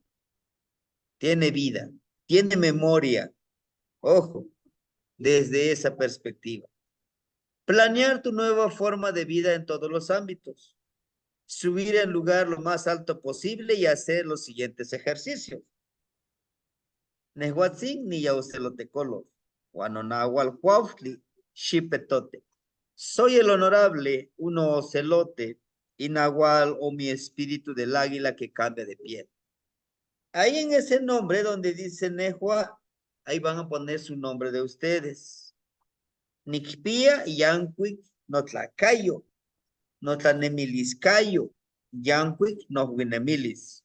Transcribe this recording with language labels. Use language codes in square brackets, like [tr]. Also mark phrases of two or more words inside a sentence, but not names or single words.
[es] Tiene vida, tiene memoria. Ojo, desde esa perspectiva. Planear tu nueva forma de vida en todos los ámbitos. Subir el lugar lo más alto posible y hacer los siguientes ejercicios. [nah] Nehuatzin ni yaucelotecolo, Huanonahualcuautli, Xipetote. [es] Soy el honorable, uno ocelote, y Nahual o mi espíritu del águila que cambia de piel. Ahí en ese nombre donde dice Nehua, ahí van a poner su nombre de ustedes. [nah] Nicpia, Yanquic, Notlacayo, Notlanemiliscayo, Yanquic, Nohuinemilis.